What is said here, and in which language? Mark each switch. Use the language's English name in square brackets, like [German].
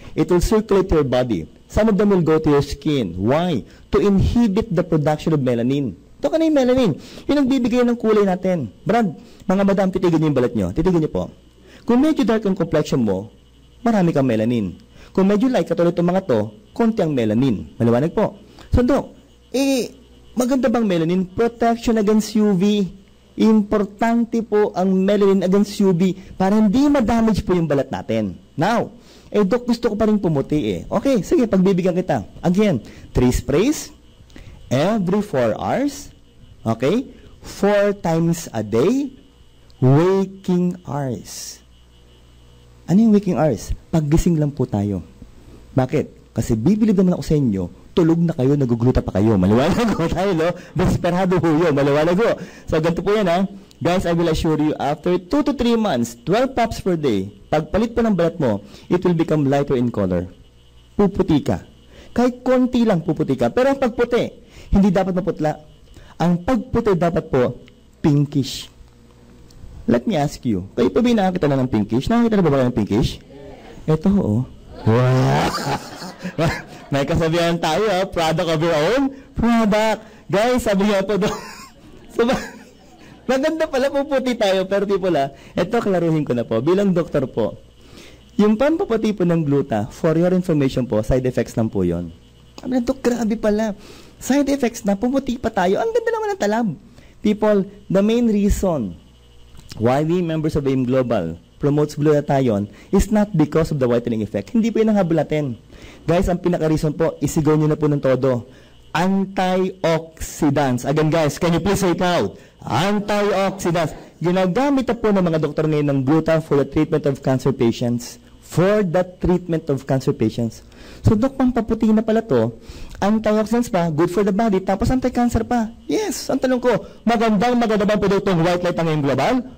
[English] It will circulate to your body. Some of them will go to your skin. Why? To inhibit the production of melanin. [Filipino] Ito ka na yung melanin. Yung nagbibigay ng kulay natin. Brad, mga madam, titigan niyo yung balat nyo. Titigan niyo po. Kung medyo dark ang complexion mo, marami kang melanin. Kung medyo light, katulad itong mga to, konti ang melanin. Maliwanag po. So, Dok, maganda bang melanin? [English] Protection against UV. [Filipino] Importante po ang melanin against UV para hindi ma-damage po yung balat natin. Now, Dok, gusto ko pa rin pumuti Okay, sige, pagbibigyan kita. [English] Again, 3 sprays every 4 hours. Okay? 4 times a day. Waking hours. [Filipino] Ano yung waking hours? Paggising lang po tayo. Bakit? Kasi bibilib naman ako sa inyo, tulog na kayo, nagugluta pa kayo. Maliwanag ko tayo, no? Desperado po yun. Maliwanag ko. So, ganito po yan, ha? [English] Guys, I will assure you, after 2 to 3 months, 12 puffs per day, [Filipino] pagpalit po ng balat mo, [English] it will become lighter in color. [Filipino] Puputi ka. Kahit konti lang puputi ka. Pero ang pagputi, hindi dapat maputla. Ang pagputi dapat po, pinkish. [English] Let me ask you, [Filipino] kayo pa ba nakakita na ng pinkish? Nakakita na ba ng pinkish? Ito, oh. Wow! May kasabihan tayo, [English] product of your own product. [Filipino] Guys, sabi nga po doon. So, maganda pala, puputi tayo, pero di pala, ito, klaruhin ko na po. Bilang doktor po, yung pampaputi po ng gluta, for your information po, side effects lang po yun. Sabi na, Dok, grabe pala. Side effects na, puputi pa tayo. Ang ganda naman ng talab. [English] People, the main reason why we members of AIM Global promotes glutathione is not because of the whitening effect. [Filipino] Hindi po yun ang habol natin. Guys, ang pinaka-reason po, isigaw nyo na po ng todo. [English] Antioxidants. Again guys, can you please say it loud? Antioxidants. [Filipino] Ginagamit na po ng mga doktor ngayon ng gluta [English] for the treatment of cancer patients for the treatment of cancer patients. [Filipino] So, Dok, pampaputi na pala to. Antioxidants pa, [English] good for the body, [Filipino] tapos anti-cancer pa. Yes, ang tanong ko, maganda bang produktong white light ang global?